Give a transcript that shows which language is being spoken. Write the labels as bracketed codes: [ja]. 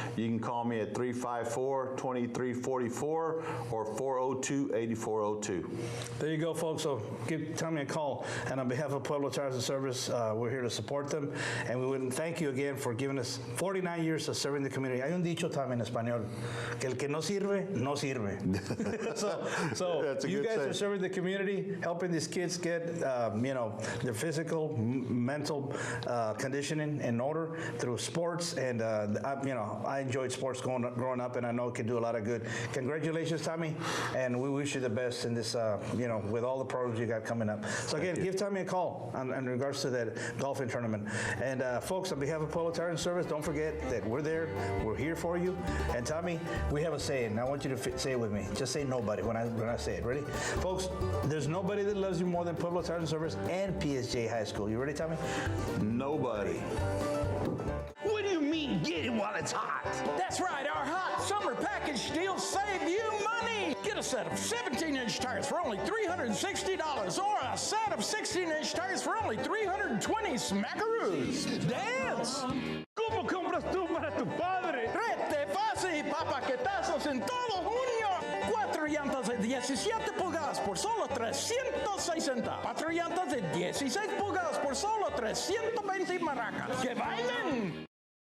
[en] You can call me at 354-2344 or 402-8402. There you go, folks. So give Tommy a call. And on behalf of Pueblo Tires and Service, we're here to support them. And we would thank you again for giving us 49 years of serving the community. [es] Hay un dicho también en español, que el que no sirve, no sirve. [en] so you guys are serving the community, helping these kids get, their physical, mental conditioning in order through sports. And, I enjoyed sports growing up, and I know it can do a lot of good. Congratulations, Tommy, and we wish you the best in this, with all the programs you got coming up. So again, give Tommy a call in regards to that golfing tournament. And folks, on behalf of Pueblo Tire and Service, don't forget that we're there. We're here for you. And Tommy, we have a saying. I want you to say it with me. Just say nobody when I say it. Ready? Folks, there's nobody that loves you more than Pueblo Tire and Service and PSJA High School. You ready, Tommy? Nobody. What do you mean, get it while it's hot? That's right, our hot summer package deals save you money. Get a set of 17-inch tires for only $360 or a set of 16-inch tires for only $320 smackaroos. Dance! [es] ¿Cómo compras tú para tu padre? Rete fácil, papaquetazos en todo junio. 4 llantas de 17 pulgadas por solo $360. 4 llantas de 16 pulgadas por solo $320 maracas. ¡Que bailen!